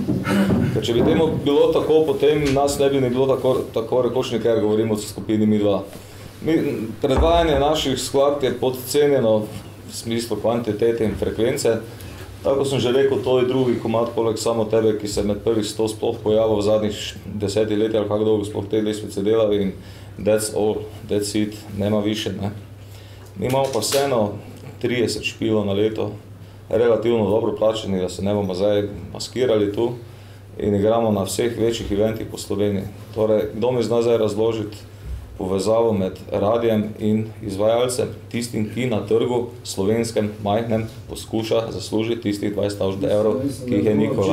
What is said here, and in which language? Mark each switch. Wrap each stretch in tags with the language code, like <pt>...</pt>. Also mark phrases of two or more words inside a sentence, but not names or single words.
<sl>Ker če bi temu bilo tako, potem nas ne bi bilo tako rekoč nekaj, govorimo o skupini Mi dva. Predvajanje naših skladb je podcenjeno v smislu kvantitete in frekvence. Tako sem že rekel, to je drugi komad poleg samo tebe, ki se med prvih 100 sploh pojavil v zadnjih 10 letih ali kako dolgo sploh te lestvice delal in</sl> <en>that's all, that's it,</en> <hr>nema više, ne.</hr> <sl>Mi imamo pa vseeno 30 špilov na leto, relativno dobro plačeni, da se ne bomo zdaj maskirali tu in igramo na vseh večjih eventih po Sloveniji. Torej, kdo mi zna zdaj razložiti povezavo med radijem in izvajalcem, tistim, ki na trgu slovenskem majhnem poskuša zaslužiti tistih 20 000 evrov, ki jih je Nikola.</sl>